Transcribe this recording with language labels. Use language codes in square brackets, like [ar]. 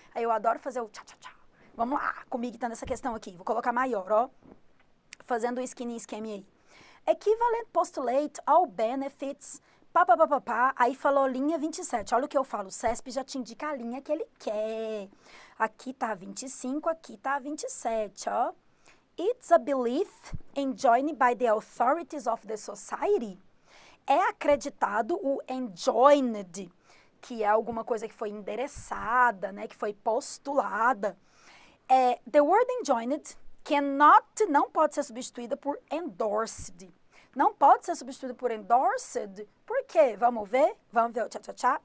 [pt] Aí eu adoro fazer o tchá, tchá, tchá. Vamos lá, comigo tá nessa questão aqui. Vou colocar maior, ó. Fazendo o skinny scheme aí. [en] Equivalent postulate all benefits, [pt] pá. Aí falou linha 27. Olha o que eu falo, o CESP já te indica a linha que ele quer. Aqui tá 25, aqui tá 27, ó. [en] It's a belief enjoined by the authorities of the society. [pt] É acreditado o enjoined, que é alguma coisa que foi endereçada, né, que foi postulada. [en] The word enjoined [pt] não pode ser substituída por endorsed. Não pode ser substituída por endorsed. Por quê? Vamos ver? Vamos ver o tchá-tchá-tchá?